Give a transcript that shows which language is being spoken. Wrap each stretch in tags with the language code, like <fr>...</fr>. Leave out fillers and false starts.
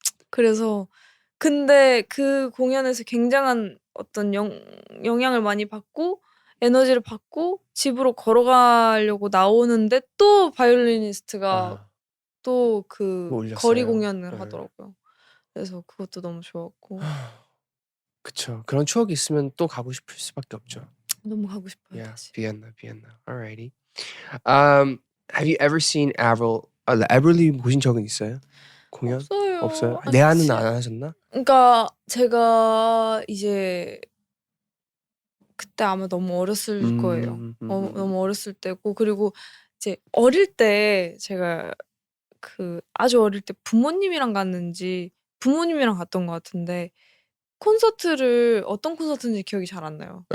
<ko>그래서 근데 그 공연에서 굉장한 어떤 영향을 많이 받고 에너지를 받고 집으로 걸어가려고 나오는데 또 바이올리니스트가 아, 또 그 올렸어요. 거리 공연을 네. 하더라고요. 그래서 그것도 너무 좋았고 그쵸. 그런 추억이 있으면 또 가고 싶을 수밖에 없죠. 너무 가고 싶어요</ko> <en>Yeah,</en> <ko>다시.</ko> <en>Vienna. Alrighty. Have you ever seen Avril?</en> <ko>에브릴리 보신 적은 있어요? 공연? 없어요. 없어요? 아직 내한은 안 하셨나? 그러니까 제가 이제 그때 아마 너무 어렸을 거예요. 너무 어렸을 때고 그리고 이제 어릴 때 제가 그 아주 어릴 때 부모님이랑 갔는지 부모님이랑 갔던 것 같은데 콘서트를 어떤 콘서트인지 기억이 잘 안 나요.</ko>